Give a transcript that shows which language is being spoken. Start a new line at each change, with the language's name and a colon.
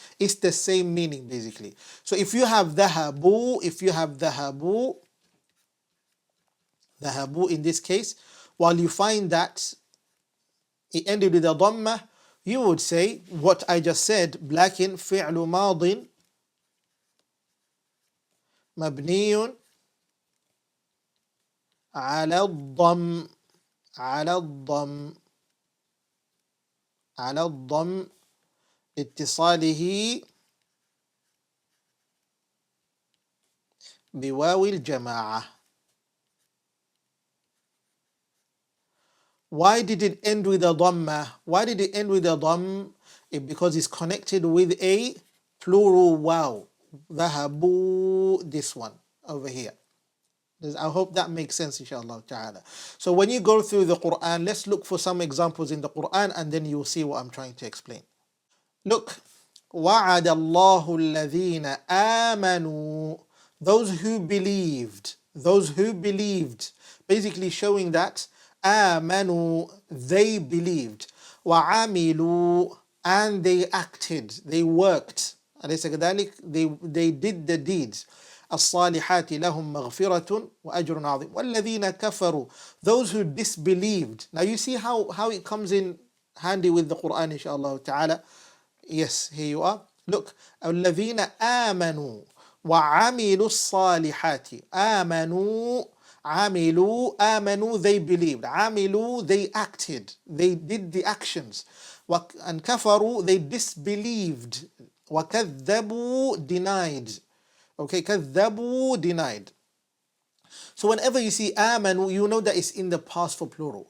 English: It's the same meaning basically. So if you have ذهبوا, ذهبوا in this case, while you find that it ended with a dhamma, you would say what I just said, لكن
Arabic: فعل ماض مبني على الضم. على الضم لاتصاله بواو الجماعة.
English: Why did it end with a dhamma? Why did it end with a dhamm? Because it's connected with a plural waw. ذهبوا, this one over here. I hope that makes sense, inshallah ta'ala. So when you go through the Quran, let's look for some examples in the Quran and then you'll see what I'm trying to explain. Look,
Arabic: وَعَدَ اللَّهُ الَّذِينَ آمَنُوا,
English: those who believed, basically showing that آمَنُوا, they believed, وَعَمِلُوا, and they acted, they worked, أليس كذلك? They did the deeds.
Arabic: الصالحات لهم مغفرة وأجر عظيم والذين كفروا,
English: those who disbelieved. Now you see how it comes in handy with the Quran, inshallah ta'ala. Yes, here you are.
Arabic: Look, الذين آمنوا وعملوا الصالحات. آمنوا, عملوا, آمنوا,
English: they believed. عملوا, they acted, they did the actions. And كفروا, they disbelieved. وكذبوا, denied. Okay, كذبوا, denied. So whenever you see آمنوا, you know that it's in the past for plural.